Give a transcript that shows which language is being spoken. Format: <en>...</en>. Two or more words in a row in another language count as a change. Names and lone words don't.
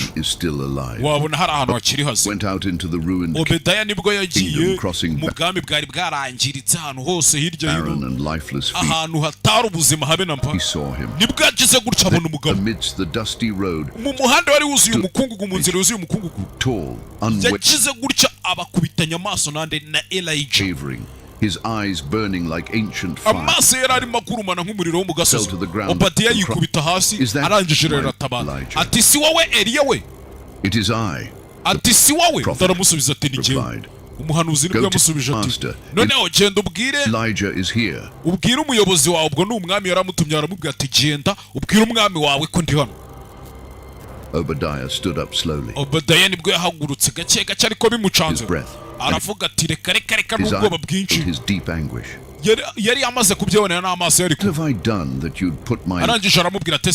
<rw>Wabona hari ahantu hakiri hazima. Obediya nibwo yagiye mu bwami bwari bwarangiritse ahantu hose hirya hino, ahantu hatari ubuzima habe na mpa. Nibwo yagize gutya abona umugabo mu muhanda wari wuzuye umukungugu, mu nzira yuzuye umukungugu, yagize gutya abakubitanya amaso nande na Elijah.</rw> <en>His eyes burning like ancient fire.</en> <rw>Amaso yari arimo kurumana nk'umuriro wo mu gasozi. Obadiya yikubita hasi, arangije rero atabara ati si wowe Eliya we?</rw> <en>It is I.</en> <rw>ati si wowe ndaramusubiza ati ni jyewe umuhanuzi nibwo yamusubije ati noneho genda ubwire ubwire umuyobozi wawe ubwo ni umwami yaramutumye aramubwira ati genda ubwire umwami wawe ko ndi hano Obadiah nibwo yahagurutse gake gake ariko bimucanze aravuga ati reka reka reka n'ubwoba bwinshi yari amaze kubyibonera n'amaso yari arangije aramubwira ati</rw>